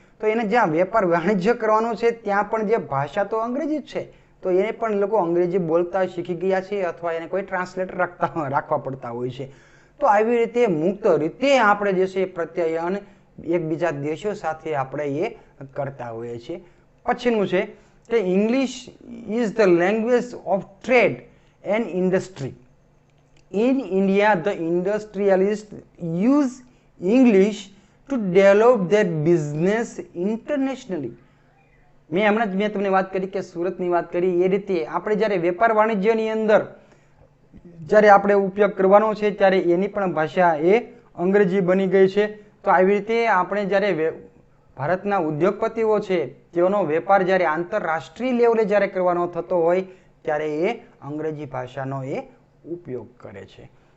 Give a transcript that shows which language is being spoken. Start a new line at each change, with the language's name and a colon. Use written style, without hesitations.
Gujarati: તો એને જ્યાં વેપાર વાણિજ્ય કરવાનો છે ત્યાં પણ જે ભાષા તો અંગ્રેજી જ છે, તો એને પણ લોકો અંગ્રેજી બોલતા શીખી ગયા છે અથવા એને કોઈ ટ્રાન્સલેટર રાખવા પડતા હોય છે. તો આવી રીતે મુક્ત રીતે આપણે જે છે પ્રત્યાયન એકબીજા દેશો સાથે આપણે એ કરતા હોઈએ છીએ.
English: પછીનું છે કે English is the language of trade and industry. In India, the industrialists use English to develop their business internationally.
Gujarati: મેં તમને વાત કરી કે સુરતની વાત કરી એ રીતે આપણે જ્યારે વેપાર વાણિજ્યની અંદર જ્યારે આપણે ઉપયોગ કરવાનો છે ત્યારે એની પણ ભાષા એ અંગ્રેજી બની ગઈ છે. તો આવી રીતે આપણે જ્યારે ભારતના ઉદ્યોગપતિઓ છે તેઓનો વેપાર જ્યારે આંતરરાષ્ટ્રીય લેવલે જ્યારે કરવાનો થતો હોય ત્યારે એ અંગ્રેજી ભાષાનો એ ઉપયોગ કરે છે.